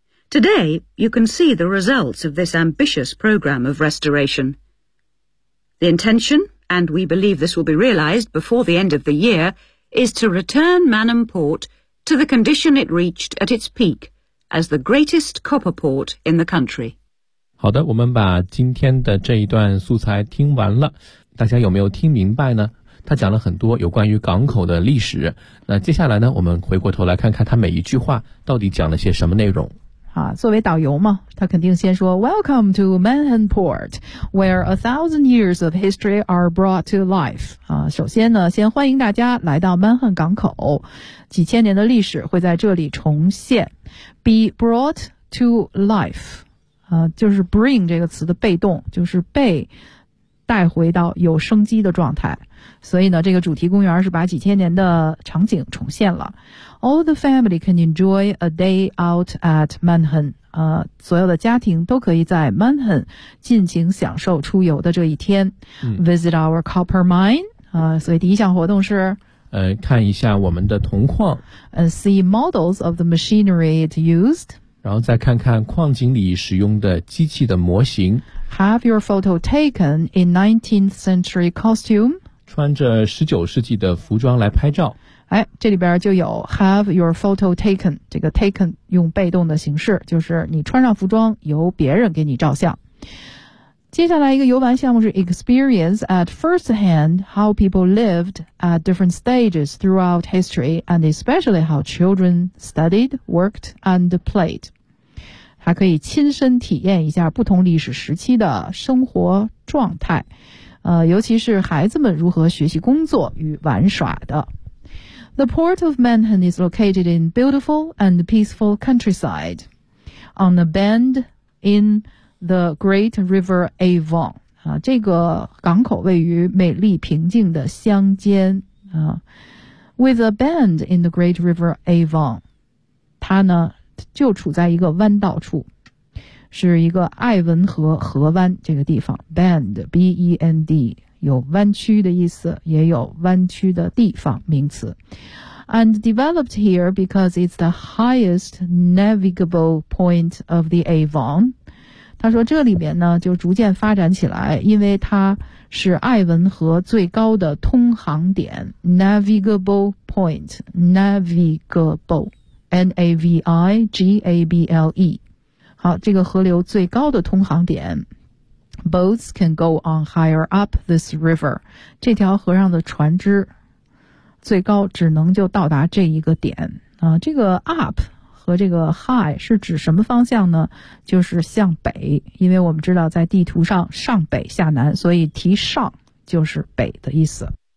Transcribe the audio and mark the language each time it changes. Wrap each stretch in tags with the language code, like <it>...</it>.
<en>Today, you can see the results of this ambitious program of restoration. The intention, and we believe this will be realized before the end of the year, is to return Manham Port to the condition it reached at its peak as the greatest copper port in the country.</en> <zh>好的，我们把今天的这一段素材听完了，大家有没有听明白呢？他讲了很多有关于港口的历史，那接下来呢，我们回过头来看看他每一句话到底讲了些什么内容。作为导游嘛，他肯定先说</zh> <en>Welcome to Manham Port, where 1,000 years of history are brought to life.</en> <zh>首先呢，先欢迎大家来到曼汉港口，几千年的历史会在这里重现。</zh> <en>Be brought to life,</en> <zh>就是 bring 这个词的被动，就是被带回到有生机的状态。所以呢，这个主题公园是把几千年的场景重现了。</zh> <en>All the family can enjoy a day out at Manham.</en> <zh>所有的家庭都可以在 Manham 尽情享受出游的这一天。</zh> <en>Visit our copper mine.</en> <zh>所以第一项活动是看一下我们的铜矿。</zh> <en>See models of the machinery it used.</en> <zh>然后再看看矿井里使用的机器的模型。</zh> <en>Have your photo taken in 19th century costume.</en> <zh>穿着19世纪的服装来拍照，哎，这里边就有</zh> <en>have your photo taken，</en> <zh>这个 taken 用被动的形式，就是你穿上服装由别人给你照相。接下来一个游玩项目是</zh> <en>experience at first hand how people lived at different stages throughout history and especially how children studied, worked and played，</en> <zh>还可以亲身体验一下不同历史时期的生活状态，尤其是孩子们如何学习工作与玩耍的。</zh> <en>The port of Manham is located in beautiful and peaceful countryside on a bend in the Great River Avon.</en> <zh>这个港口位于美丽平静的乡间。</zh> <en>With a bend in the Great River Avon,</en> <zh>它呢就处在一个弯道处。是一个爱文河河湾，这个地方 bend B-E-N-D 有弯曲的意思，也有弯曲的地方名词。</zh> <en>And developed here because it's the highest navigable point of the Avon，</en> <zh>他说这里边呢就逐渐发展起来，因为它是爱文河最高的通航点</zh> <en>Navigable Point Navigable</en> <zh>好，这个河流最高的通航点。</zh> <en>Boats can go on higher up this river.</en> <zh>这条河上的船只最高只能就到达这一个点。这个 up 和这个 high 是指什么方向呢？就是向北，因为我们知道在地图上上北下南，所以提上就是北的意思。</zh>